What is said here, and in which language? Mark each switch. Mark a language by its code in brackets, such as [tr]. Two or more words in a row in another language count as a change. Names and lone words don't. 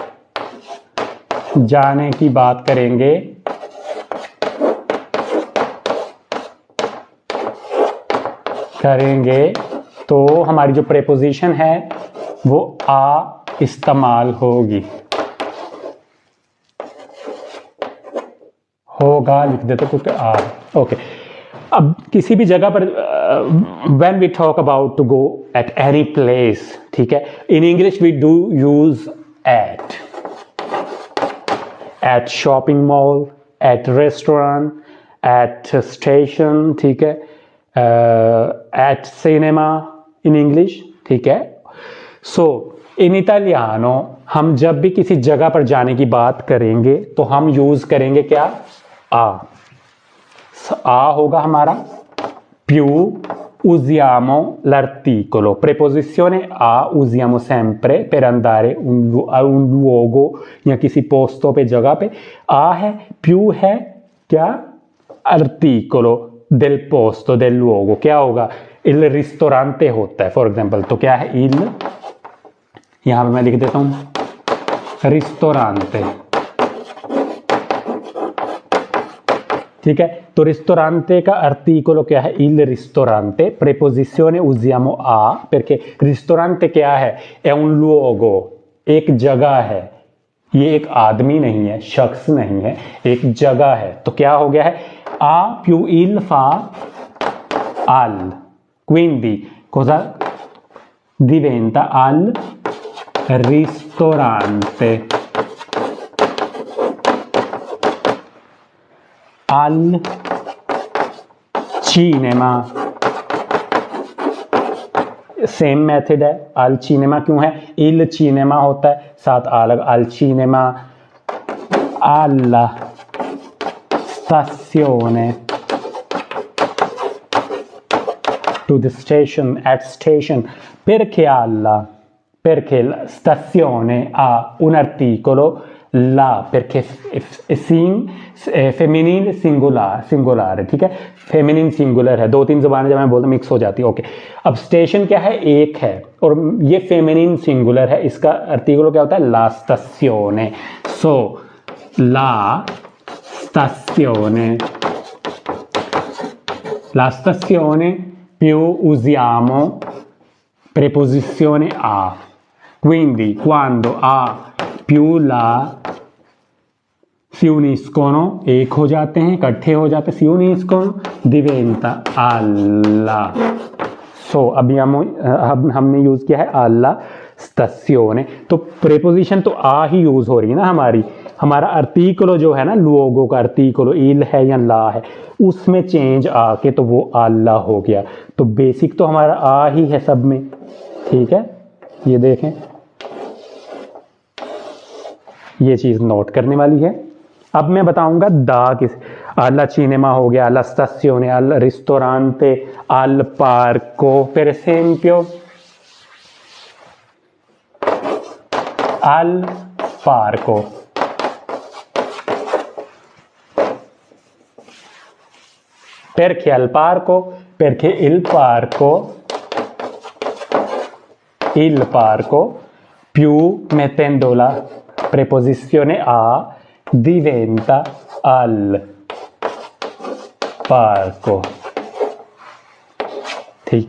[hi] जाने की बात करेंगे तो हमारी जो प्रेपोजिशन है वो आ इस्तेमाल होगा लिख देते क्योंकि आ। [en] ओके, [hi] अब किसी भी जगह पर [en] when we talk about to go at any place, [hi] ठीक है, [en] in English we do use at shopping mall, at restaurant, at station, [hi] ठीक है, [en] at cinema in English, [hi] ठीक है। सो [it] in italiano [hi] हम जब भी किसी जगह पर जाने की बात करेंगे तो हम यूज करेंगे क्या, आ होगा हमारा। [it] più usiamo l'articolo, preposizione a usiamo sempre per andare a un luogo [hi] या किसी पोsto पे, जगह पे। आ है, più है क्या, [it] articolo del posto, del luogo, [hi] क्या होगा, [it] il ristorante [hi] होता है [en] for example, [hi] तो क्या है, il, यहां पे मैं लिख देता हूं ristorante, ठीक है। तो ristorante का articolo क्या है, [it] il ristorante, preposizione usiamo a, perché ristorante [hi] क्या है, [it] è un luogo, [hi] एक जगह है, ये एक आदमी नहीं है, शख्स नहीं है, एक जगह है। तो क्या हो गया है, [it] a più il fa al, quindi cosa diventa, al ristorante, al cinema, [en] same method [hi] है, [it] al cinema [hi] क्यों है, [it] il cinema [hi] होता है, साथ अलग [it] al cinema, alla stazione, [en] to the station, at station, [it] perché alla, perché la stazione ha un articolo, la perché è femminile [hi] सिंगुलर, ठीक है, [en] feminine singular [hi] है, दो तीन ज़बानें जब मैं बोलता मिक्स हो जाती है। ओके, अब स्टेशन क्या है, एक है, और ये [en] feminine singular [hi] है, इसका आर्टिकल क्या होता है, [it] la stazione. सो ला stazione più usiamo preposizione a, quindi quando a più la si uniscono, [hi] एक हो जाते हैं, इकट्ठे हो जाते हैं, [it] si uniscono diventa alla। [hi] सो अभी हमने यूज किया है [it] alla stazione, [hi] तो प्रेपोजिशन तो आ ही यूज हो रही है ना हमारी, हमारा आर्टिकलो जो है ना, लोगों का आर्टिकलो इल है या ला है, उसमें चेंज आके तो वो alla हो गया। तो बेसिक तो हमारा आ ही है सब में, ठीक है, ये देखें, ये चीज नोट करने वाली है। अब मैं बताऊंगा दा किस, [it] alla cinema हो गया, alla stazione, al ristorante, al parco, per esempio al parco, perché al parco, perché il parco più mettendo la preposizione a diventa al parco, [hi] ठीक है।